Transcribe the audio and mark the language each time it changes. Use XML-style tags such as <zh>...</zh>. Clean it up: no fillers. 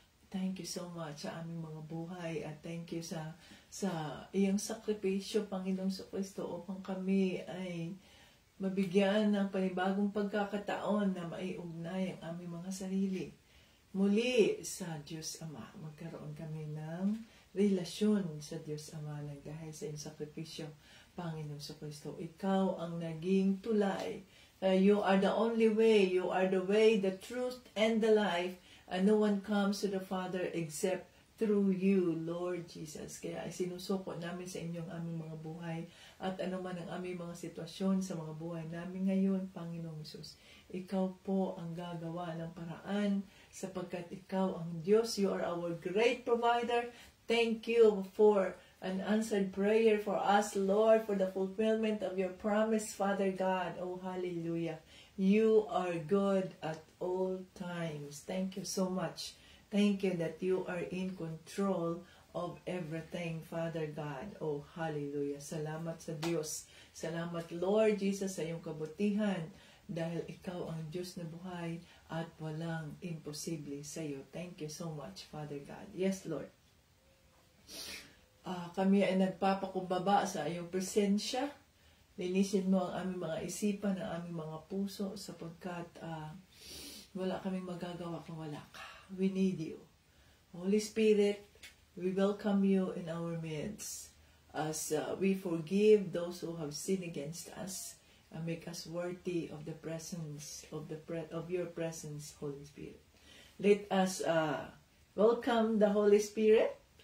<en>Thank you so much</en> <tl>sa aming mga buhay at</tl> <en>thank you</en> <tl>sa iyong sakripisyo, Panginoong Kristo, upang kami ay mabigyan ng panibagong pagkakataon na maiugnay ang aming mga sarili muli sa Diyos Ama. Magkaroon kami ng relasyon sa Diyos Ama na dahil sa iyong sakripisyo, Panginoong Kristo. Ikaw ang naging tulay.</tl> <en>You are the only way. You are the way, the truth, and the life. And no one comes to the Father except through you, Lord Jesus.</en> <tl>Kaya sinusuko namin sa inyong aming mga buhay at ano man ang aming mga sitwasyon sa mga buhay namin ngayon, Panginoong Hesus. Ikaw po ang gagawa ng paraan sapagkat ikaw ang Diyos.</tl> <en>You are our great provider. Thank you for an answered prayer for us, Lord, for the fulfillment of your promise, Father God. Oh, hallelujah. You are good at all times. Thank you so much. Thank you that you are in control of everything, Father God.</en> <tl>Oh, hallelujah. Salamat sa Diyos. Salamat, Lord Jesus, sa iyong kabutihan dahil ikaw ang Diyos na buhay at walang imposible sa iyo.</tl> <en>Thank you so much, Father God. Yes, Lord.</en> <tl>Kami ay nagpapakumbaba sa iyong presensya. Linisin mo ang aming mga isipan, ang aming mga puso sapagkat wala kaming magagawa kung wala ka.</tl> <en>We need you. Holy Spirit, we welcome you in our midst as we forgive those who have sinned against us and make us worthy of the presence of your presence, Holy Spirit. Let us welcome the Holy Spirit.</en>